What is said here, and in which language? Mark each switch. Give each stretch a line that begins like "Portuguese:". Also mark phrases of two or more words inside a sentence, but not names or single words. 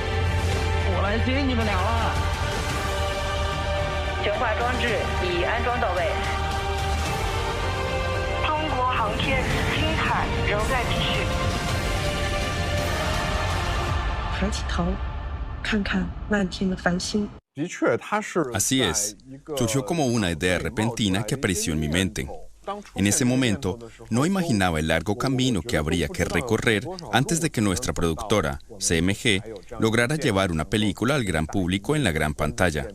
Chinese: 我来接你们俩了。悬挂装置已安装到位。中国航天精彩仍在继续。抬起头，看看漫天的繁星。
Spanish: Así es, surgió como una idea repentina que apareció en mi mente. En ese momento, no imaginaba el largo camino que habría que recorrer antes de que nuestra productora, CMG, lograra llevar una película al gran público en la gran pantalla.